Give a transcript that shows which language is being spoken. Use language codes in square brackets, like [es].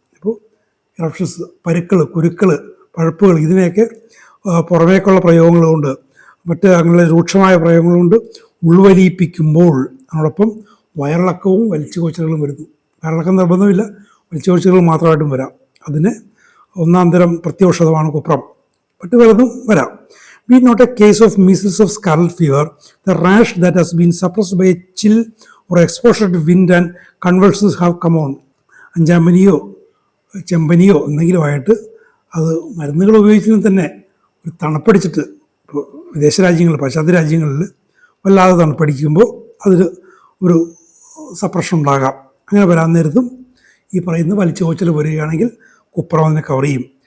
[ml] ഇപ്പോൾ ഇറപ്ഷൻസ്, പരുക്കൾ, കുരുക്കൾ, പഴുപ്പുകൾ, ഇതിനെയൊക്കെ പുറമേക്കുള്ള പ്രയോഗങ്ങളുണ്ട്, മറ്റ് അങ്ങനെ രൂക്ഷമായ പ്രയോഗങ്ങളുണ്ട്. ഉൾവലിയിപ്പിക്കുമ്പോൾ അതോടൊപ്പം വയറിളക്കവും വലിച്ചുകോച്ചലുകളും വരുന്നു. വയറിളക്കം നിർബന്ധമില്ല, വലിച്ചുകോച്ചലുകൾ മാത്രമായിട്ടും വരാം. അതിന് ഒന്നാം തരം പ്രത്യൗഷധമാണ് കുപ്രം. മറ്റു പലതും വരാം. [en] We note a case of measles of scarlet fever, the rash that has been suppressed by a chill or exposure to wind and convulsions have come on. [ml] അഞ്ചാമ്പനിയോ ചെമ്പനിയോ എന്തെങ്കിലുമായിട്ട് അത് മരുന്നുകൾ ഉപയോഗിച്ചതിന് തന്നെ ഒരു തണുപ്പടിച്ചിട്ട്, ഇപ്പോൾ വിദേശ രാജ്യങ്ങളിൽ, പാശ്ചാത്യ രാജ്യങ്ങളിൽ വല്ലാതെ തണുപ്പടിക്കുമ്പോൾ അതിൽ ഒരു സപ്രഷൻ ഉണ്ടാകാം. അങ്ങനെ വരാൻ നേരത്തും ഈ പറയുന്ന വലിച്ചുകോച്ചൽ വരികയാണെങ്കിൽ കുപ്രം അതിനെ കവർ ചെയ്യും.